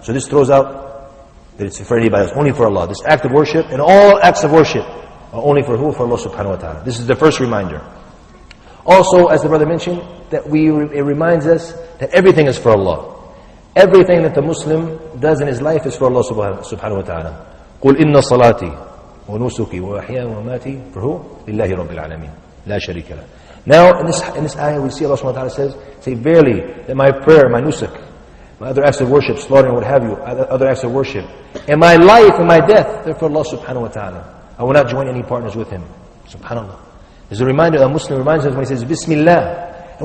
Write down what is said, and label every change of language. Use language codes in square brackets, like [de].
[en] So this throws out that it's for anybody else, only for Allah. This act of worship and all acts of worship are only for who? For Allah subhanahu wa ta'ala. This is the first reminder. Also, as the brother mentioned, that it reminds us that everything is for Allah. Everything that the Muslim does in his life is for Allah subhanahu wa ta'ala. [ar] قُلْ إِنَّ صَلَاتِي وَنُسُكِي وَأَحْيَاءِ وَمَمَاتِي [en] for who? [ar] لِلَّهِ رَبِّ الْعَالَمِينَ لَا شَرِيكَ لَهُ. [en] Now, in this ayah, we see Allah subhanahu wa ta'ala says, say, verily, that my prayer, my nusuk, my other acts of worship, slaughtering, what have you, other acts of worship, and my life and my death, they're for Allah subhanahu wa ta'ala. I will not join any partners with Him. Subhanallah. There's a reminder, a Muslim reminds us when he says, Bismillah.